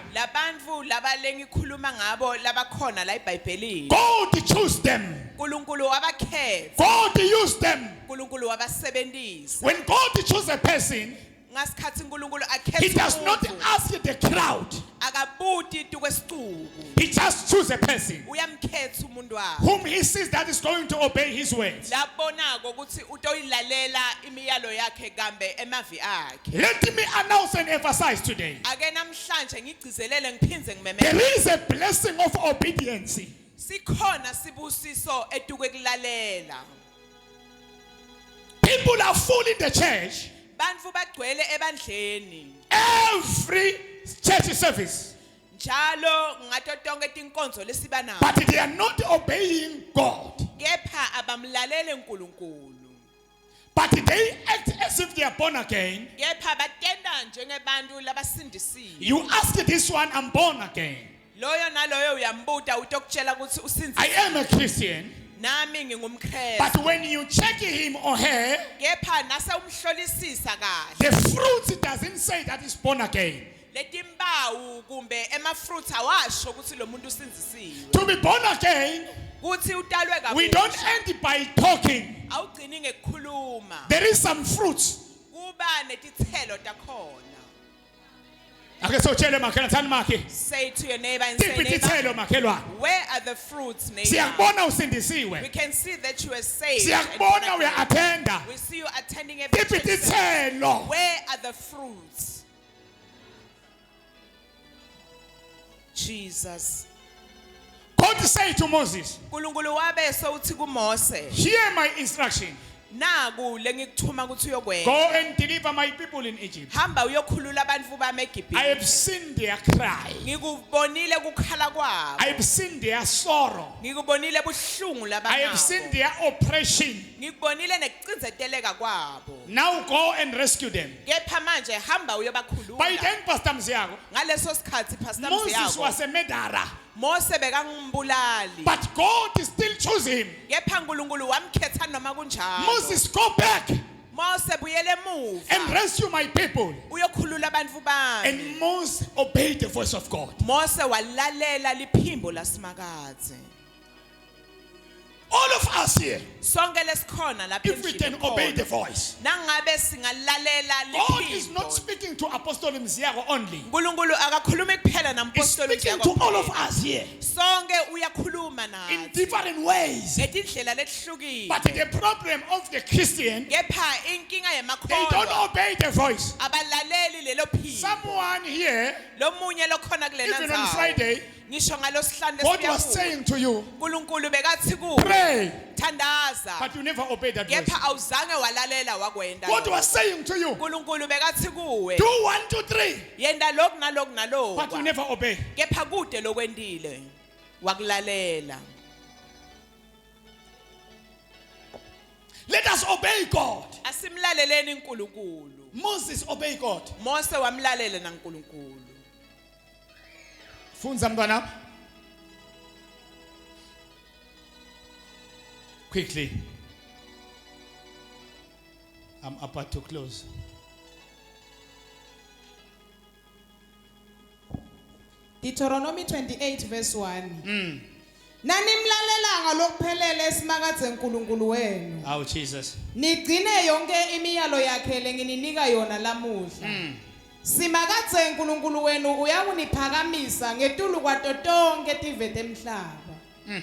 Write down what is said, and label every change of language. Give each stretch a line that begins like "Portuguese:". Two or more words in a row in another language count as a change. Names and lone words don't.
Swati: Labantu laba lengikhuluma ngabo labakhona la eBhayibhelini.
English: God chose them.
Swati: uNkulunkulu wabakhetha.
English: God used them.
Swati: uNkulunkulu wabasebenzisa.
English: When God chooses a person,
Swati: Ngasikhathi uNkulunkulu
English: He
Swati: akhetha
English: does not
Swati: umuntu,
English: ask the crowd.
Swati: akabuti kwesicuku.
English: He just chooses a person
Swati: Uyamkhetha umuntu wakhe.
English: whom He sees that is going to obey His words.
Swati: Labonako ukuthi utoyilalela imiyalo yakhe kambe emavi akhe.
English: Let me announce and emphasize today.
Swati: Ake namhlanje ngigcizelele ngiphindze
English: There
Swati: ngimemeze.
English: is a blessing of obedience.
Swati: Sikhona sibusiso etukekulalela.
English: People are full in the church.
Swati: Bantu bagcwele ebandleni.
English: Every church service.
Swati: Njalo ngato tonke tinkonzo lesiba nazo.
English: But they are not obeying God.
Swati: Kepha abamlalele uNkulunkulu.
English: But they act as if they are born again.
Swati: Kepha batenda njengebantu labasindisiwe.
English: You ask this one, I'm born again.
Swati: Loyo naloyo uyambuta utokutshela ukuthi
English: I
Swati: usindisiwe.
English: am a Christian.
Swati: Nami ngingumKristu.
English: But when you check him or her,
Swati: Kepha nase umhlolisisa kahle.
English: the fruit doesn't say that he's born again.
Swati: Letimbawu kumbe emafruits awasho ukuthi lo muntu usindisiwe.
English: To be born again,
Swati: Kuthi utalwe kabusha.
English: we don't end by talking.
Swati: Awugcini ngekukhuluma.
English: There is some fruits.
Swati: Kuba netithelo takhona.
English: Okay, so tell them, Say to your neighbor and say, neighbor, where are the fruits, neighbor? We can see that you are saved. and born again. We see you attending every church service. Where are the fruits? Jesus. God said to Moses,
Swati: uNkulunkulu wabe sowuthi kuMose,
English: hear my instruction.
Swati: naku lengikuthuma ukuthi
English: Go
Swati: uyokwenza.
English: and deliver my people in Egypt.
Swati: Hamba uyokhulula abantu bami
English: I have
Swati: eGibhithe.
English: seen their cry.
Swati: Ngikubonile kukhala kwabo.
English: I have seen their sorrow.
Swati: Ngikubonile buhlungu
English: I have seen
Swati: labanabo.
English: their oppression.
Swati: Ngikubonile nekucinzeteleka kwabo.
English: Now go and rescue them.
Swati: Kepha manje hamba
English: By
Swati: uyobakhulula.
English: then, Pastor Mziago,
Swati: Ngaleso sikhathi Pastor
English: Moses
Swati: Mziyako,
English: was a murderer.
Swati: Mose bekangumbulali.
English: But God still chose him.
Swati: Kepha uNkulunkulu wamkhetha noma kunjalo.
English: Moses, go back
Swati: Mose buyele
English: and
Swati: emuva.
English: rescue my people.
Swati: Uyokhulula abantu bami.
English: And Moses obeyed the voice of God.
Swati: Mose walalela liphimbo lasimakazi.
English: All of us here,
Swati: Sonke lesikhona lapha
English: if we can
Swati: endlini
English: obey the
Swati: khona.
English: voice,
Swati: Nangabe singalalela
English: God is not
Swati: liphimbo.
English: speaking to Apostle Mziago only.
Swati: uNkulunkulu akakhulumi kuphela
English: He's
Swati: nampostoli
English: speaking
Swati: Mziyako
English: to all of
Swati: kuphela.
English: us here
Swati: Sonke uyakhuluma
English: in
Swati: nathi.
English: different ways.
Swati: Ngetindlela lehlukile.
English: But the problem of the Christian,
Swati: Kepha inkinga
English: they don't
Swati: yemakholwa
English: obey the voice.
Swati: abalaleli lelo phimbo.
English: Someone here,
Swati: Lomunye lokhona kulena
English: even on
Swati: ndzawo.
English: Friday,
Swati: Ngisho ngalosihlanu
English: God was
Swati: lesibuya
English: saying to you,
Swati: uNkulunkulu bekathi kuwe
English: pray,
Swati: thandaza.
English: but you never obeyed that voice.
Swati: Kepha awuzange walalela wakwenda.
English: God
Swati: lokho.
English: was saying to you,
Swati: uNkulunkulu bekathi kuwe
English: do 1, 2, 3,
Swati: yenda lokhu nalokhu
English: but you
Swati: nalokhu.
English: never obey.
Swati: Kepha kude lokwendile wakulalela.
English: Let us obey God.
Swati: Asimlaleleni uNkulunkulu.
English: Moses obeyed God.
Swati: Mose wamlalela naNkulunkulu. Funza mntwana.
English: Quickly. I'm about to close. Deuteronomy 28 verse 1.
Swati: Nanimlalelanga lokuphelele esimakadze uNkulunkulu wenu.
English: Oh Jesus.
Swati: Nigcine yonke imiyalo yakhe lengininika yona lamuhla. Simakadze uNkulunkulu wenu uyakuniphakamisa ngetulu kwato tonke tive temhlaba.